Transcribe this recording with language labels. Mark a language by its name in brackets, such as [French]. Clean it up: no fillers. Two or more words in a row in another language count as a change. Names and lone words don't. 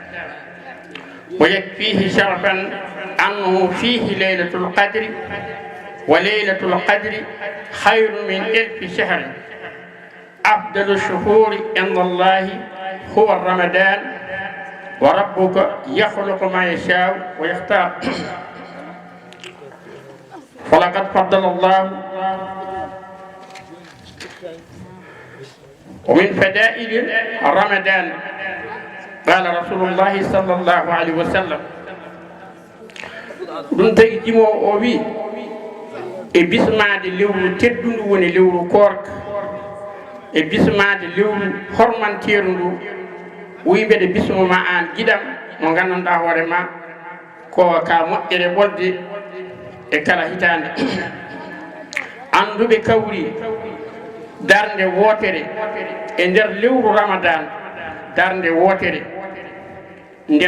[Arabic] ويكفيه شرفا أنه فيه ليلة القدر وليلة القدر خير من 1000 شهر أفضل الشهور عند الله هو رمضان وربك يخلق ما يشاء ويختار ولقد فضل الله ومن فضائل رمضان قال رسول الله صلى الله عليه وسلم [Fula] ɗum tagi jimowo o wi e bismade lewru teddundu woni lewru korka e bismade lewru hormanteru ndu wi mbeɗe bismoma an giɗam mo gandanɗa hoore ma ko ka moƴƴere ɓolde e kala hitande anduɓe kawri darde wotere e nder lewru ramadan darde wotere nde